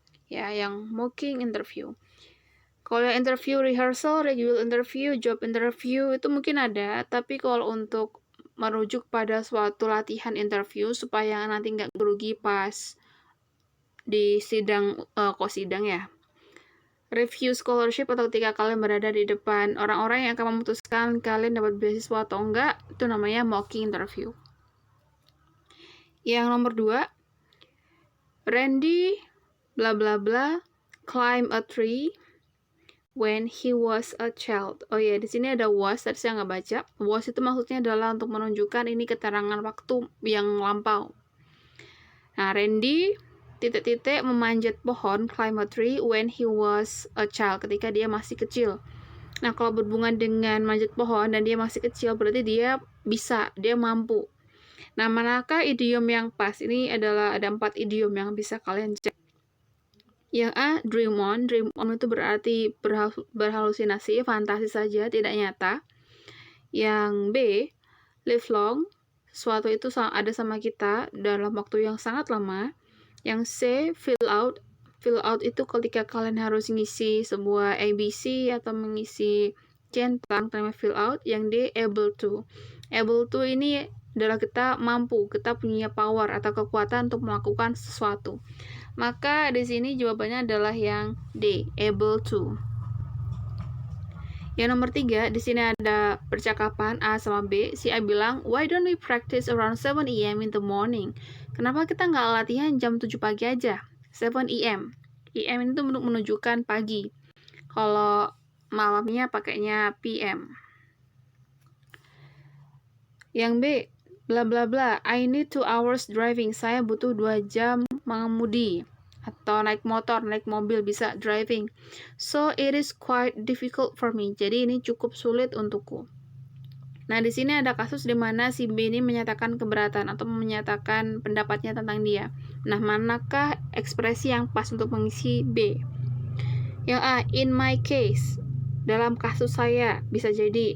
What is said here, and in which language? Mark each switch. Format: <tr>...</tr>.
<id>Ya, yang mocking interview. Kalau yang interview rehearsal, regular interview, job interview itu mungkin ada, tapi kalau untuk merujuk pada suatu latihan interview supaya nanti nggak grogi pas di sidang, sidang ya. Review scholarship atau ketika kalian berada di depan orang-orang yang akan memutuskan kalian dapat beasiswa atau enggak, itu namanya mocking interview. Yang nomor 2,</id> <en>Randy bla bla bla climb a tree when he was a child.</en> <id>Oh ya, di sini ada was, tadi saya nggak baca. Was itu maksudnya adalah untuk menunjukkan ini keterangan waktu yang lampau. Nah, Randy titik-titik memanjat pohon,</id> <en>climb a tree when he was a child,</en> <id>ketika dia masih kecil. Nah, kalau berhubungan dengan manjat pohon dan dia masih kecil, berarti dia bisa, dia mampu. Nah, manakah idiom yang pas? Ini adalah ada 4 idiom yang bisa kalian cek. Yang A, dream on. Dream on itu berarti berhalusinasi, fantasi saja, tidak nyata. Yang B, live long. Sesuatu itu ada sama kita dalam waktu yang sangat lama. Yang C, fill out. Fill out itu ketika kalian harus ngisi sebuah ABC atau mengisi centang, namanya fill out. Yang D, able to. Able to ini adalah kita mampu, kita punya power atau kekuatan untuk melakukan sesuatu. Maka di sini jawabannya adalah yang D, able to. Yang nomor 3, di sini ada percakapan A sama B. Si A bilang,</id> <en>why don't we practice around 7 AM in the morning?</en> <id>Kenapa kita nggak latihan jam 7 pagi aja? 7 AM. AM itu menunjukkan pagi. Kalau malamnya pakainya PM. Yang B,</id> <en>bla bla bla, I need 2 hours driving.</en> <id>Saya butuh 2 jam mengemudi. Atau naik motor, naik mobil, bisa driving.</id> <en>So it is quite difficult for me.</en> <id>Jadi ini cukup sulit untukku. Nah, di sini ada kasus di mana si B ini menyatakan keberatan atau menyatakan pendapatnya tentang dia. Nah, manakah ekspresi yang pas untuk mengisi B? Yang A,</id> <en>in my case.</en> <id>Dalam kasus saya, bisa jadi.</id>